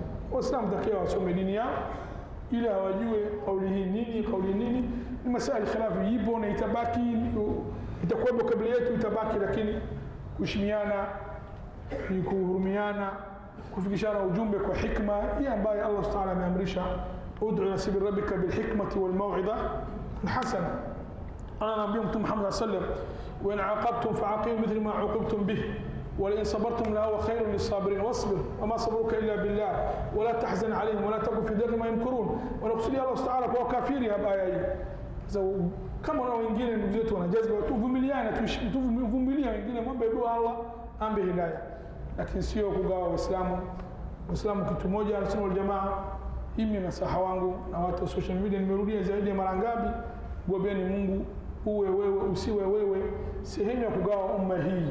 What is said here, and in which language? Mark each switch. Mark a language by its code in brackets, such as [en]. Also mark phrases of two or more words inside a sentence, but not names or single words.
[sw] Waislamu takiwa wasome dini yao ili hawajue kauli hii nini, kauli nini. Ni masala khilafu ipo na itabaki, itakuwa kabla yetu itabaki, lakini kuheshimiana, kuhurumiana, kufikishana ujumbe kwa hikma hii ambayo Allah [ar] سبحانه وتعالى [sw] ameamrisha, [ar] ادع إلى سبيل ربك بالحكمة والموعظة الحسنة. [sw] Ana nabii Mtume Muhammad [ar] صلى الله عليه وسلم، وإن عاقبتم فعاقبوا مثل ما عوقبتم به ولئن صبرتم لهو خير للصابرين واصبر وما صبرك الا بالله ولا تحزن عليهم ولا تكن في ضيق ما يمكرون. ونقصد الله تعالى [sw] kwa kafiri hapa aya hii. Kama na wengine ndugu zetu wanajazba, tuvumiliane, tuvumilia wengine, mwombe dua Allah ambe hidayah, lakini sio kugawa Waislamu. Waislamu kitu moja, Ahlusunna wal Jamaa. Mimi nasaha wangu na watu wa [en] social media, [sw] nimerudia zaidi ya mara ngapi, gobeeni Mungu, uwe wewe usiwe wewe, sehemu ya kugawa umma hii.